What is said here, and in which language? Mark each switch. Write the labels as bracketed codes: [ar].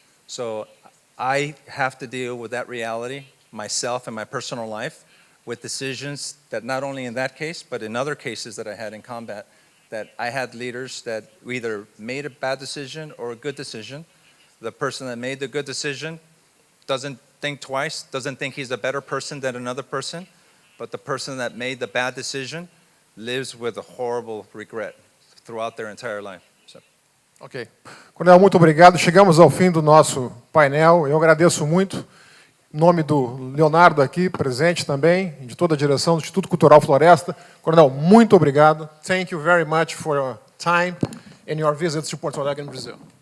[en] So I have to deal with that reality myself in my personal life with decisions that not only in that case, but in other cases that I had in combat, that I had leaders that either made a bad decision or a good decision. The person that made the good decision doesn't think twice, doesn't think he's a better person than another person, but the person that made the bad decision lives with a horrible regret throughout their entire life. Ok. [pt] Coronel, muito obrigado. Chegamos ao fim do nosso painel. Eu agradeço muito. Em nome do Leonardo aqui, presente também, de toda a direção do Instituto Cultural Floresta. Coronel, muito obrigado. [en] Thank you very much for your time and your visits to Porto Alegre, Brazil.